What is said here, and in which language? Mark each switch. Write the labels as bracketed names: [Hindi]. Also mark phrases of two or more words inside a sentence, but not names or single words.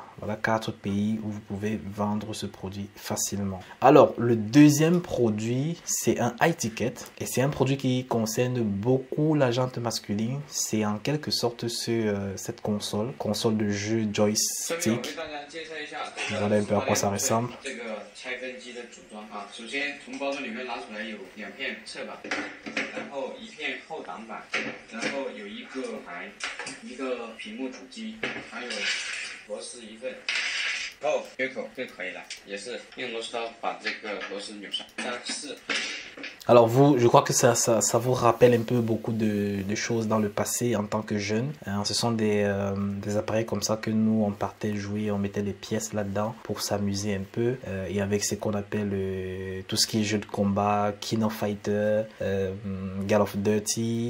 [French] Voilà 4 pays où vous pouvez vendre ce produit facilement. Alors, le deuxième produit, c'est un [English] high ticket [French] et c'est un produit qui concerne beaucoup la jante masculine. C'est en quelque sorte cette console de jeu joystick. Voilà un peu à quoi ça ressemble. [Chinese] 的组装啊，首先从包装里面拿出来有2片侧板，然后1片后挡板，然后有一个台，一个屏幕主机，还有螺丝一份，然后缺口就可以了，也是用螺丝刀把这个螺丝扭上。3、4。 [French] Alors vous, je crois que ça vous rappelle un peu beaucoup de choses dans le passé en tant que jeune. Ce sont des appareils comme ça que nous on partait jouer, on mettait des pièces là-dedans pour s'amuser un peu. Et avec ce qu'on appelle tout ce qui est jeu de combat, King of Fighter, Call of Duty.